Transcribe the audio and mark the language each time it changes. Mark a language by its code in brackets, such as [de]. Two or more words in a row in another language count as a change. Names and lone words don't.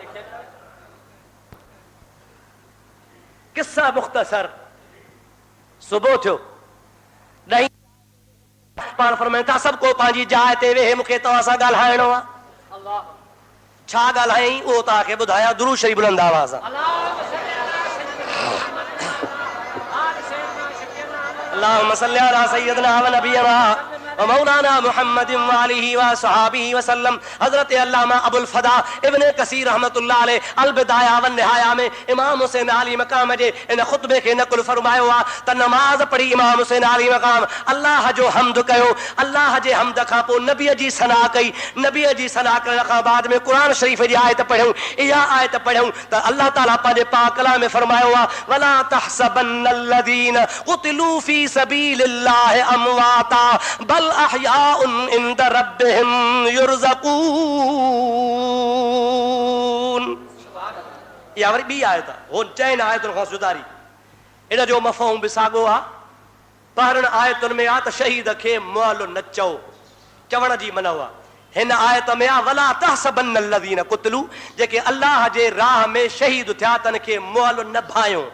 [sd] किस्सा मुख़्तसर, सुबुह थियो ॾहीं पाण फरमाइनि था सभु को पंहिंजी जाइ ते वेहे, मूंखे तव्हां सां ॻाल्हाइणो आहे। छा ॻाल्हायईं उहो तव्हांखे ॿुधायां दुरूद शरीफ़ बुलंद आवाज़ सां। [ar] اللهم صل على سيدنا ونبينا ومولانا محمد وآله وصحبه وسلم. [sd] हजरत अल्लामा अबुल फदा इब्ने कसीर [ar] رحمة الله عليه [sd] अल बिदाया व निहाया में इमाम हुसैन आली मकाम जे इन खुतबे खे नकुल फरमायो आहे त नमाज़ पढ़ी इमाम हुसैन आली मकाम अल्लाह जो हम्द कयो। अल्लाह जे हम्द खां पोइ नबीअ जी सना कई। नबीअ जी सना करण खां बाद में क़ुरान शरीफ़ जी आयत पढ़ियूं। इहा आयत पढ़ियूं त अल्लाह ताला पंहिंजे पाक कलाम में फरमायो आहे, [ar] ولا تحسبن الذين قتلوا في سبيل الله أمواتا بل أحياء عند ربهم يرزقون. [sd] इहा वरी ॿी आयत आहे, हो 4 आयतुनि खां सुधारी। इन जो मफ़हूम बि साॻियो आहे। पहिरियों आयतुनि में आहे त शहीद खे मुअल न चओ, चवण जी मना आहे। हिन आयत में आहे [ar] ولا تحسبن الذين قتلوا, [sd] जेके अल्लाह जे राह में शहीद थिया तन खे मुअल न भायो।